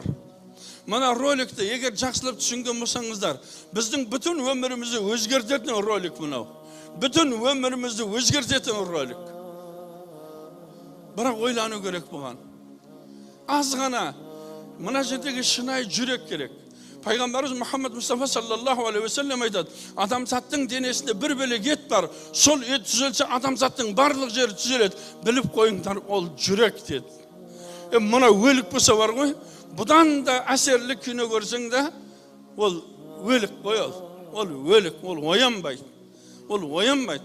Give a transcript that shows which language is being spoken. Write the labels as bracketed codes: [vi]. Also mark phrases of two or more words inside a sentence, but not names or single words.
[kk] Мына роликті егер жақсылап түсінген болсаңыздар, біздің бүтін өмірімізді өзгертетін ролик мынау. Бүтін өмірімізді өзгертетін ролик. Бірақ ойлану керек бұған. Аз ғана мына жердегі шынайы жүрек керек. Пайғамбарымыз Мұхаммад Мұстафа [ar] صلى الله عليه وسلم [kk] айтады, адамзаттың денесінде бір бөлек ет бар. Сол ет түзелсе, адамзаттың барлық жері түзеледі. Біліп қойыңдар, ол жүрек деді. Мына өлік болса бар ғой, бұдан да әсерлі кино көрсең де, ол өлік қой ол. Ол өлік, ол оянбайды. Ол оянбайды.